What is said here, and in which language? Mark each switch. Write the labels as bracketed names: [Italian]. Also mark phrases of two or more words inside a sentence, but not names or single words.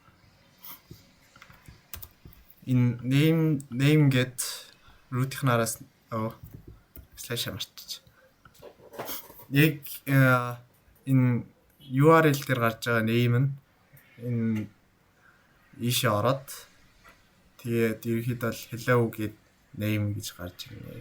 [Mongolian] энэ [English] name get root- [Mongolian] ийн араас slash марчиж. Яг энэ URL дээр гарч байгаа name нь энэ ийшээ ороод тэгээд ерөнхийдөө л hello гэд name гэж гарч ирнэ.